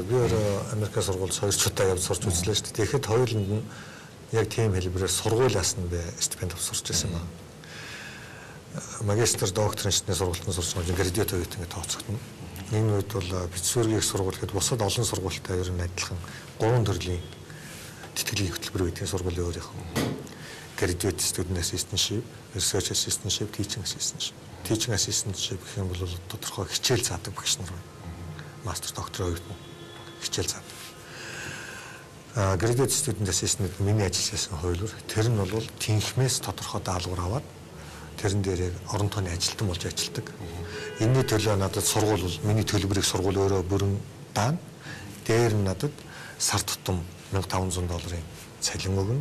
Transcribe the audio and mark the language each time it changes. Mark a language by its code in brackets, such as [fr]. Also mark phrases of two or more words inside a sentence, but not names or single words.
[mn] Би өөрөө Америк сургуульд 2 удаа явж сурч үзлээ шүү дээ. Тэгэхэд хоёуланд нь яг тийм хэлбэрээр сургуулиас нь би стипенд авч сурч байсан байна. Магистр докторын шатны сургалтанд сурч байгаа градиат оюут ингэ тооцогдно. Энэ үед бол Питтсбургийн сургууль гэхэд бусад олон сургуультай ер нь адилхан 3 төрлийн тэтгэлийн хөтөлбөр үүдэг сургуулийн өөрийнх. [en] Graduate student assistantship, research assistantship, teaching assistantship. Teaching assistantship [mn] гэх юм бол тодорхой хичээл заадаг багш нар байна. Мастер, доктор оюутан хичээл заадаг. [en] Graduate student assistant [mn] миний ажилласан хуулиар тэр нь бол тэнхмээс тодорхой даалгавар аваад тэрэн дээр орон тооны ажилтан болж ажилладаг. Энэний төлөө надад сургууль бол миний төлбөрийг сургууль өөрөө бүрэн даана. Дээр нь надад сар тутам $1500 цалин өгнө.